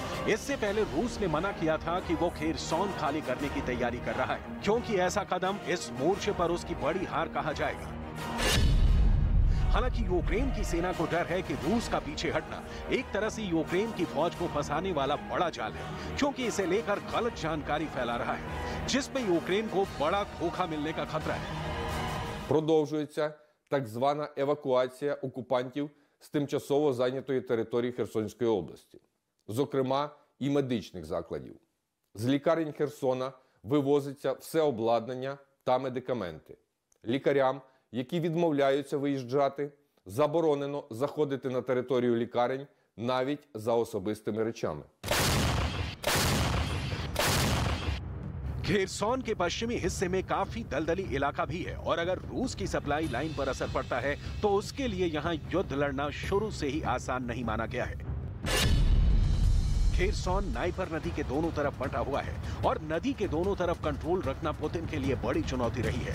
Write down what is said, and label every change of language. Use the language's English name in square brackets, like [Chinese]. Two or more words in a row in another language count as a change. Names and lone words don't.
[Hindi] इससे पहले रूस ने मना किया था कि वो खेरसॉन खाली करने की तैयारी कर रहा है, क्योंकि ऐसा कदम इस मोर्चे पर उसकी बड़ी हार कहा जाएगा। हालांकि यूक्रेन की सेना को डर है कि रूस का पीछे हटना एक तरह से यूक्रेन की फौज को फंसाने वाला बड़ा जाल है, क्योंकि इसे लेकर गलत जानकारी फैला रहा है, जिसमें यूक्रेन को बड़ा धोखा मिलने का खतरा है। [Ukrainian] Продовжується так звана евакуація окупантів з тимчасово зайнятої території Херсонської області, зокрема і медичних закладів. З лікарень Херсона вивозиться все обладнання та медикаменти. Лікарям, які відмовляються виїжджати, заборонено заходити на територію лікарень навіть за особистими речами. [Hindi] खेरसौन के पश्चिमी हिस्से में काफी दलदली इलाका भी है और अगर रूस की [English] supply line [Hindi] पर असर पड़ता है तो उसके लिए यहां युद्ध लड़ना शुरू से ही आसान नहीं माना गया है। खेरसौन नाइपर नदी के दोनों तरफ बंटा हुआ है और नदी के दोनों तरफ कंट्रोल रखना पुतिन के लिए बड़ी चुनौती रही है।